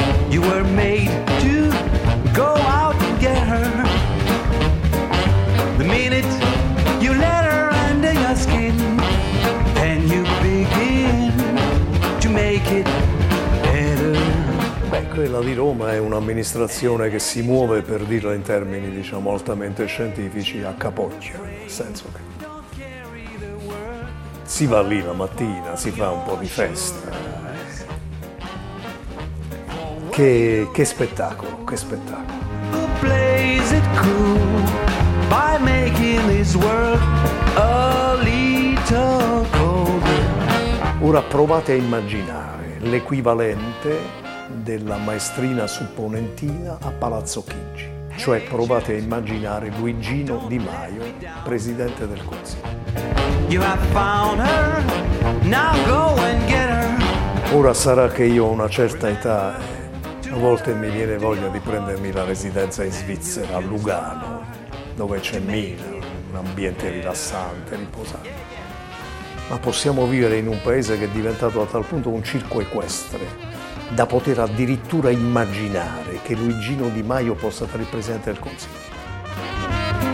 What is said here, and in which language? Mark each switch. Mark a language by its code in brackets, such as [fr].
[en] You were made to go out and get her. The minute you let her under your skin, then you begin to make it better. [it] Beh, quella di Roma è un'amministrazione che si muove, per dirla in termini, diciamo, altamente scientifici, a capocchia, nel senso che si va lì la mattina, si fa un po' di festa. Che spettacolo, che spettacolo. [en] Who plays it cool by making this world a little colder? [it] Ora provate a immaginare l'equivalente della maestrina supponentina a Palazzo Chigi. Cioè provate a immaginare Luigino Di Maio, presidente del Consiglio. [en] You have found her, now go and get her. [it] Ora sarà che io ho una certa età, a volte mi viene voglia di prendermi la residenza in Svizzera, a Lugano, dove c'è Mina, un ambiente rilassante, riposante. Ma possiamo vivere in un paese che è diventato a tal punto un circo equestre da poter addirittura immaginare che Luigino Di Maio possa fare il presidente del Consiglio?